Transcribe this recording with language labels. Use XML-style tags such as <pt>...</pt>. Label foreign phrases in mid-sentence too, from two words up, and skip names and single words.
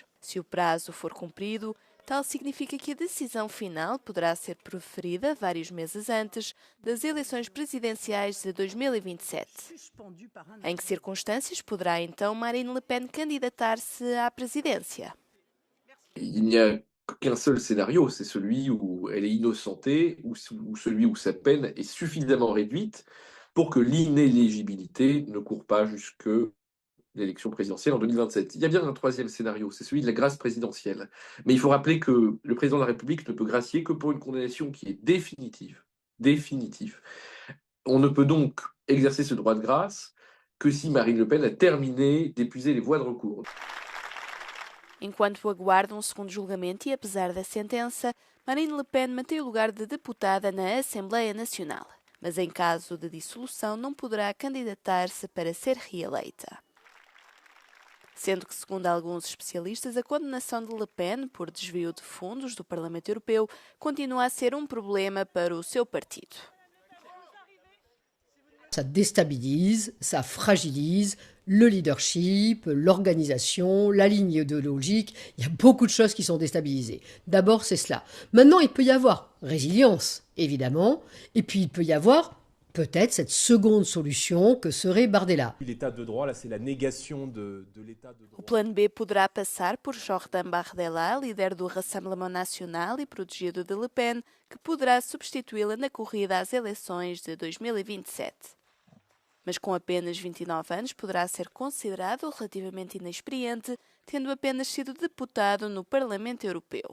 <pt>Se o prazo for cumprido, tal significa que a decisão final poderá ser proferida vários meses antes das eleições presidenciais de 2027. Em que circunstâncias poderá então Marine Le Pen candidatar-se à presidência?</pt> <fr>Il n'y a qu'un seul scénario, c'est celui où elle est innocentée ou celui où sa peine est suffisamment réduite pour que l'inéligibilité ne court pas jusque l'élection présidentielle en 2027. Il y a bien un troisième scénario, c'est celui de la grâce présidentielle. Mais il faut rappeler que le président de la République ne peut gracier que pour une condamnation qui est définitive. Définitive. On ne peut donc exercer ce droit de grâce que si Marine Le Pen a terminé d'épuiser les voies de recours.</fr> <pt>Enquanto aguardam segundo julgamento e apesar da sentença, Marine Le Pen mantém o lugar de deputada na Assembleia Nacional. Mas em caso de dissolução não poderá candidatar-se para ser reeleita. Sendo que, segundo alguns especialistas, a condenação de Le Pen por desvio de fundos do Parlamento Europeu continua a ser um problema para o seu partido.</pt> <fr>Ça déstabilise, ça fragilise le leadership, l'organisation, la ligne idéologique. Il y a beaucoup de choses qui sont déstabilisées. D'abord, c'est cela. Maintenant, il peut y avoir résilience, évidemment, et puis il peut y avoir peut-être cette seconde solution que serait Bardella. L'état de droit, là, c'est la négation de l'état de droit.</fr> <pt>O plano B poderá passar por Jordan Bardella, líder do Rassemblement National e protegido de Le Pen, que poderá substituí-la na corrida às eleições de 2027. Mas com apenas 29 anos poderá ser considerado relativamente inexperiente, tendo apenas sido deputado no Parlamento Europeu.</pt>